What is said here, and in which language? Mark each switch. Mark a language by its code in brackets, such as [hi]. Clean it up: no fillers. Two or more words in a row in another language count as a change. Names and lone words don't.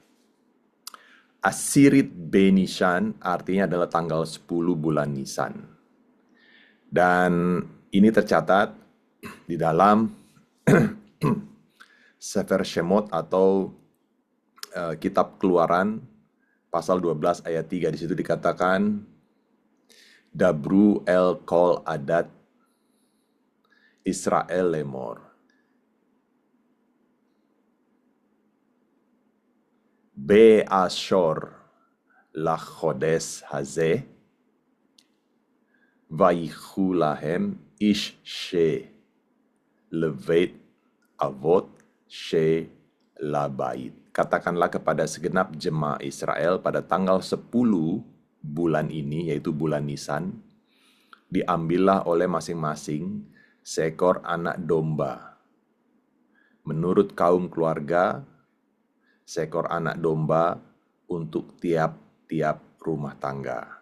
[he] עשירית בניסן [id] artinya adalah tanggal 10 bulan Nisan. Dan ini tercatat di dalam [he] ספר שמות [id] atau Kitab Keluaran pasal 12 ayat 3. Di situ dikatakan [he] דברו אל כל עדת ישראל לאמר. בעשור לחודש הזה ויקחו להם איש שה לבית אבות שה לבית. [id] Katakanlah kepada segenap jemaah Israel pada tanggal 10 bulan ini, yaitu bulan Nisan, diambillah oleh masing-masing seekor anak domba. Menurut kaum keluarga, seekor anak domba untuk tiap-tiap rumah tangga.